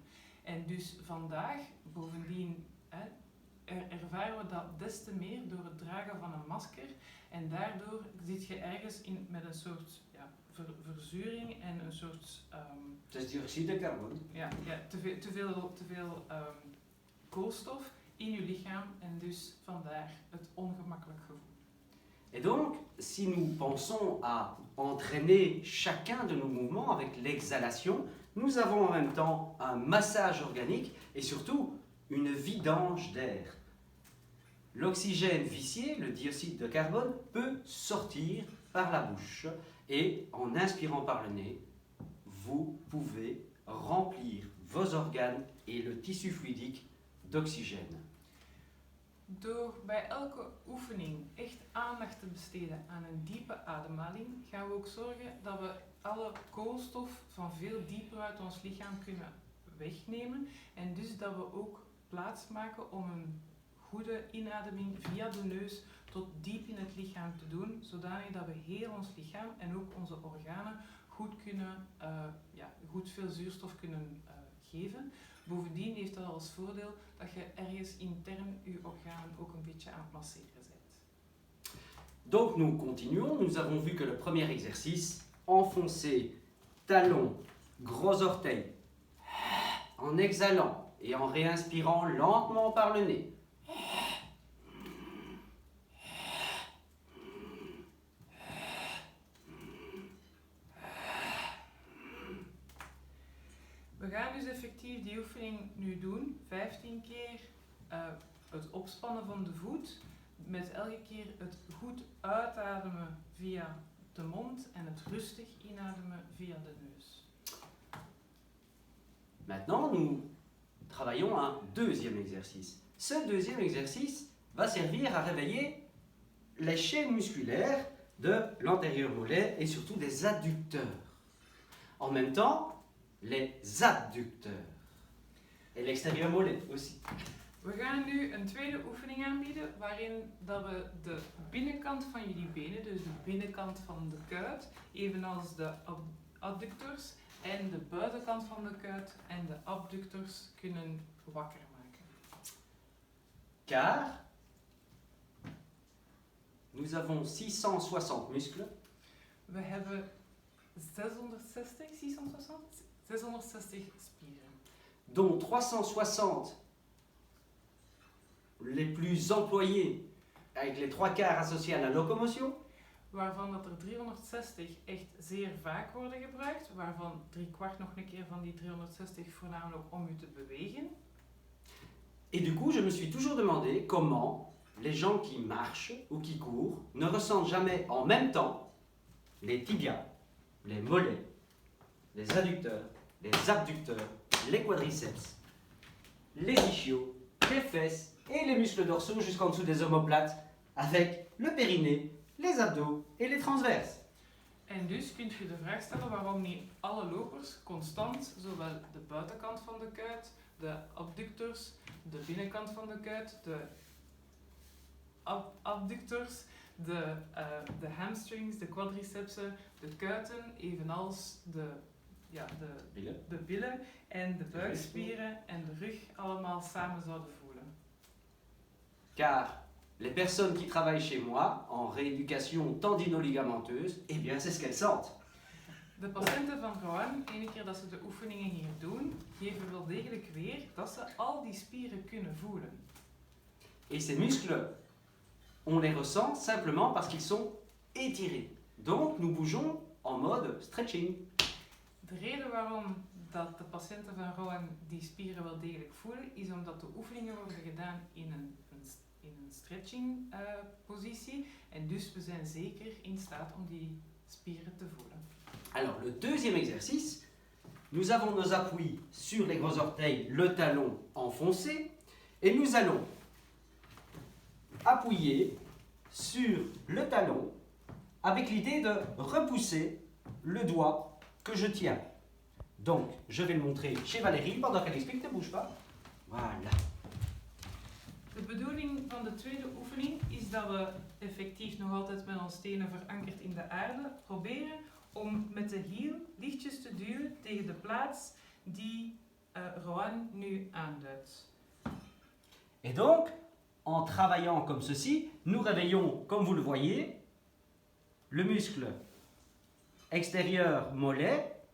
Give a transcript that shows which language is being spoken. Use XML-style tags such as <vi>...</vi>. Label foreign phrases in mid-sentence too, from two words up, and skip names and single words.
<nl>En dus vandaag, bovendien, ervaren we dat des te meer door het dragen van een masker en daardoor zit je ergens met een soort verzuring en een soort... Het is</nl> <fr>dioxide de carbone.</fr> <nl>Te veel koolstof in je lichaam en dus vandaar het ongemakkelijk gevoel.</nl> <fr>Et donc, si nous pensons à entraîner chacun de nos mouvements avec l'exhalation, nous avons en même temps un massage organique et surtout une vidange d'air. L'oxygène vicié, le dioxyde de carbone, peut sortir par la bouche et en inspirant par le nez, vous pouvez remplir vos organes et le tissu fluidique d'oxygène.</fr> <nl>Door bij elke oefening echt aandacht te besteden aan een diepe ademhaling, gaan we ook zorgen dat we alle koolstof van veel dieper uit ons lichaam kunnen wegnemen en dus dat we ook plaats maken om een goede inademing via de neus tot diep in het lichaam te doen, zodanig dat we heel ons lichaam en ook onze organen goed veel zuurstof kunnen geven. Bovendien heeft dat als voordeel dat je ergens intern je organen ook een beetje aan het masseren bent.</nl> <fr>Donc nous continuons, nous avons vu que le premier exercice, enfoncer talon, gros orteil, en exhalant et en réinspirant lentement par le nez.</fr> <nl>We gaan dus effectief die oefening nu doen, 15 keer het opspannen van de voet, met elke keer het goed uitademen via de mond en het rustig inademen via de neus.</nl> <fr>Maintenant, nous travaillons un deuxième exercice. Ce deuxième exercice va servir à réveiller les chaînes musculaires de l'antérieur mollet et surtout des adducteurs. En même temps, les abducteurs. Et l'extérieur mollet aussi.</fr> <nl>We gaan nu een tweede oefening aanbieden waarin dat we de binnenkant van jullie benen, dus de binnenkant van de kuit, evenals de adductors en de buitenkant van de kuit en de abductors kunnen wakker maken.</nl> <fr>Car nous avons 660 muscles</fr> <nl>We hebben 660 spieren,</nl> <fr>dont 360 les plus employés avec les 3/4 associés à la locomotion,</fr> <nl>waarvan dat er 360 echt zeer vaak worden gebruikt, waarvan 3/4 nog een keer van die 360 voornamelijk om u te bewegen.</nl> <fr>et du coup je me suis toujours demandé comment les gens qui marchent ou qui courent ne ressentent jamais en même temps les tibias, les mollets, les adducteurs, les abducteurs, les quadriceps, les ischios, les fesses et les muscles dorsaux jusqu'en dessous des omoplates, avec le périnée, les abdos et les transverses.</fr> <nl>En dus kunt je de vraag stellen waarom niet alle lopers constant zowel de buitenkant van de kuit, de abductors, de binnenkant van de kuit, de abductors, de hamstrings, de quadricepsen, de kuiten, evenals de billen en de buikspieren en de rug allemaal samen zouden voelen.</nl> <fr>Car les personnes qui travaillent chez moi en rééducation tendino-ligamenteuse, eh bien c'est ce qu'elles sentent.</fr> <nl>De patiënten van Rohan, ene keer dat ze de oefeningen hier doen, geven wel degelijk weer dat ze al die spieren kunnen voelen.</nl> <fr>Et ces muscles, on les ressent simplement parce qu'ils sont étirés. Donc nous bougeons en mode stretching.</fr> <nl>De reden waarom dat de patiënten van Rohan die spieren wel degelijk voelen, is omdat de oefeningen worden gedaan in een stretching positie. En dus we zijn zeker in staat om die spieren te voelen.</nl> <fr>Alors le deuxième exercice, nous avons nos appuis sur les gros orteils, le talon enfoncé, et nous allons appuyer sur le talon avec l'idée de repousser le doigt que je tiens. Donc, je vais le montrer chez Valérie pendant qu'elle explique, ne bouge pas. Voilà.</fr> <nl>De bedoeling van de tweede oefening is dat we effectief nog altijd met ons tenen verankerd in de aarde proberen om met de hiel lichtjes te duwen tegen de plaats die Rohan nu aanduidt.</nl> <fr>Et donc, en travaillant comme ceci, nous réveillons, comme vous le voyez, le muscle extérieur mollet.</fr>